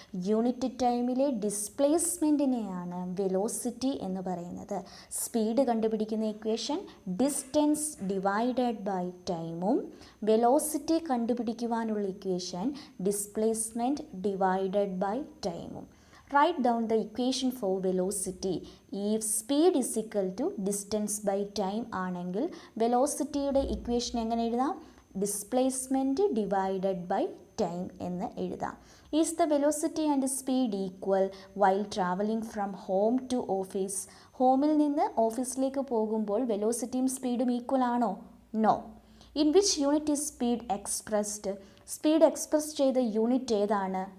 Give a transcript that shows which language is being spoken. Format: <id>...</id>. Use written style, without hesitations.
<ml>Unit ടൈമിലെ ഡിസ്പ്ലേസ്മെൻറ്റിനെയാണ് velocity എന്ന് പറയുന്നത്. Speed കണ്ടുപിടിക്കുന്ന ഇക്വേഷൻ</ml> <en>distance divided by ടൈമും</en> <ml>velocity കണ്ടുപിടിക്കുവാനുള്ള equation</ml> <en>Displacement divided by ടൈമും. Write down the equation for velocity. If speed is equal to distance by time</en> <ml>ആണെങ്കിൽ വെലോസിറ്റിയുടെ equation എങ്ങനെ എഴുതാം?</ml> <en>Displacement divided by time എന്ന് എഴുതാം. Is the velocity and speed equal while travelling from home to office?</en> <ml>ഹോമിൽ നിന്ന് ഓഫീസിലേക്ക് പോകുമ്പോൾ വെലോസിറ്റിയും സ്പീഡും ഈക്വൽ ആണോ?</ml> <en>No. In which unit is speed expressed?</en> <ml>Speed express ചെയ്ത യൂണിറ്റ് ഏതാണ്?</ml>